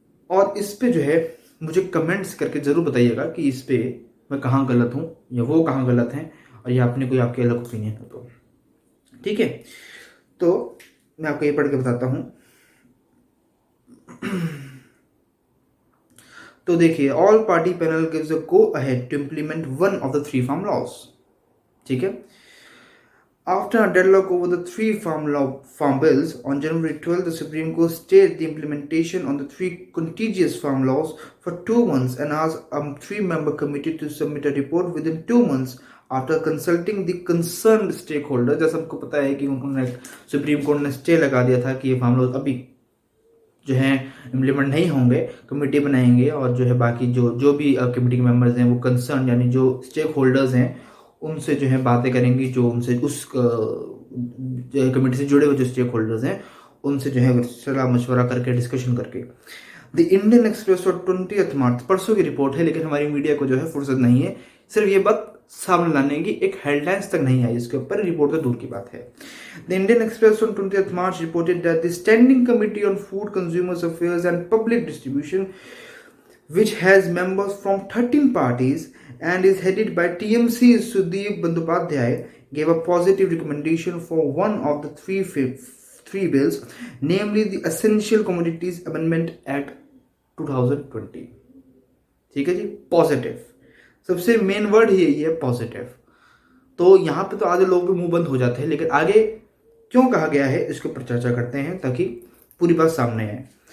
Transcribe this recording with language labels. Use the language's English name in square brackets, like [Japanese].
[Hindi] और इस पे जो है मुझे कमेंट्स करके ज़रूर बताइएगा कि इस पे मैं कहाँ गलत हूँ या वो कहाँ गलत हैं, और या अपनी कोई आपकी अलग ओपिनियन हो तो ठीक है। तो मैं आपको ये पढ़ के बताता हूँ। तो देखिए, [English] All party panel gives a go ahead to implement one of the 3 farm laws. [Hindi] ठीक है, [English] after a deadlock over the 3 farm bills on January 12, the Supreme Court stayed the implementation on the 3 contiguous farm laws for 2 months and asked a 3-member committee to submit a report within 2 months after consulting the concerned stakeholder। [Hindi] जैसा हमको पता है कि उन्होंने, supreme court ने stay लगा दिया था कि ये फार्म लॉज अभी जो है इम्प्लीमेंट नहीं होंगे, कमेटी बनाएंगे, और जो है बाकी जो भी कमेटी के मेंबर्स हैं वो कंसर्न यानी जो स्टेक होल्डर्स हैं उनसे जो है बातें करेंगी, जो उनसे उस कमेटी से जुड़े हुए जो स्टेक होल्डर्स हैं उनसे जो है सलाह मशवरा करके, डिस्कशन करके। द इंडियन एक्सप्रेस और 20 मार्च, परसों की रिपोर्ट है, लेकिन हमारी मीडिया को जो है फुर्सत नहीं है सिर्फ ये बात सामने लाने की, एक हेडलाइंस तक नहीं आई इसके ऊपर, रिपोर्ट तो दूर की बात है। [English] The Indian Express on 20th March reported that the Standing Committee on Food, Consumers Affairs and Public Distribution, which has members from 13 parties and is headed by TMC's Sudeep Bandyopadhyay, gave a positive recommendation for one of the three bills, namely the Essential Commodities Amendment Act 2020। [Hindi] ठीक है जी, positive, सबसे main word ही यही है, positive. तो यहाँ पे तो आधे लोग भी मुंह बंद हो जाते हैं, लेकिन आगे क्यों कहा गया है इसके ऊपर चर्चा करते हैं ताकि पूरी बात सामने आए।